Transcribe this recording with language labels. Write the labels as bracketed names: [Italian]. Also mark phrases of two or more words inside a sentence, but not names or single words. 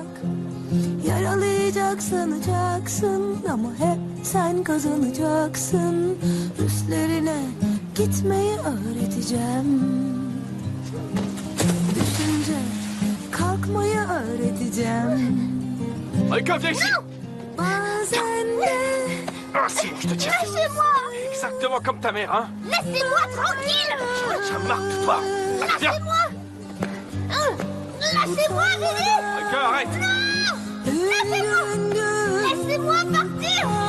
[Turkish] Yaralayacak sanacaksın ama hep sen kazanacaksın. Üstlerine gitmeyi öğreteceğim. Düşünce kalkmayı öğreteceğim. [French] Aïka, viens ici. [Turkish] Bazen de... [French] Ah, si, je te tiens. Lâchez-moi! Exactement comme ta mère, hein? Laissez-moi tranquille! J'en marre de toi. Allez, viens. Lâchez-moi, Lily! Aïka, arrête! Non! Laissez-moi! Laissez-moi partir!